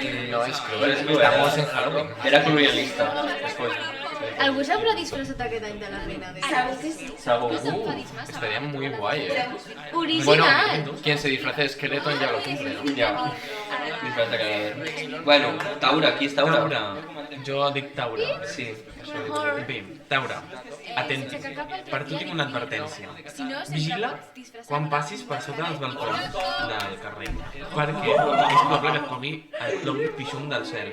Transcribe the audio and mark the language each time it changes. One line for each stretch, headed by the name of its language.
Spanish: No es cruel, estamos en Halloween. Era cruelista. Después.
Catalan: algú s'haurà disfressat aquest any de la reina de... Segur que sí. Segur. No t'enfadis massa.
Spanish: Estaría muy guay, Original. Bueno, quien se disfrace de Skeleton ya lo cumple, ¿no?
Catalan: Ja. Disfressa que... Bueno, Taura, aquí és Taura. Taura. Jo dic Taura. Sí. Bé, Taura, atenti. Per tu tinc una advertència. Vigila quan passis per sota dels balcons del carrer, perquè és probable que et pugui el pixum del cel.